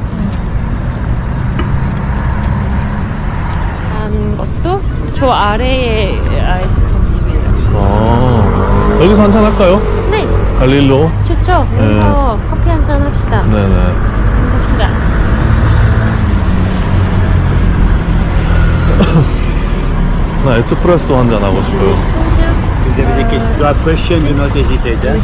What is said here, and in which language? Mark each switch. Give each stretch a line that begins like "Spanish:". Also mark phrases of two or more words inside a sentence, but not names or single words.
Korean: 한 것도 저 아래에 아이스크림 집이에요. 아, 여기서 한잔 할까요? 네, 갈릴로. 좋죠. 여기서 커피 한잔 합시다. 네네. 봅시다. 나 에스프레소 한잔 하고 싶어요.
French: Si vous avez des questions à question,
English: do not hesitate.
French: Hein?